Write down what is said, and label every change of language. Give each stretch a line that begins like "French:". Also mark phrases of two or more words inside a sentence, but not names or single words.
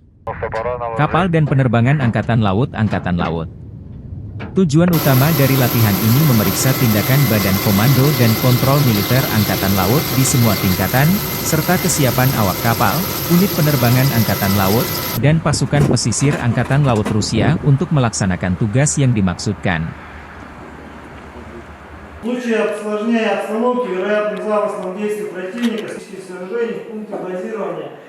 Indonesian: Kapal dan penerbangan Angkatan Laut. Tujuan utama dari latihan ini memeriksa tindakan Badan Komando dan Kontrol Militer Angkatan Laut di semua tingkatan, serta kesiapan awak kapal, unit penerbangan Angkatan Laut, dan pasukan pesisir Angkatan Laut Rusia untuk melaksanakan tugas yang dimaksudkan.
Russian: В случае осложнения обстановки, вероятных замыслов действий противника, сооружений в пункте базирования.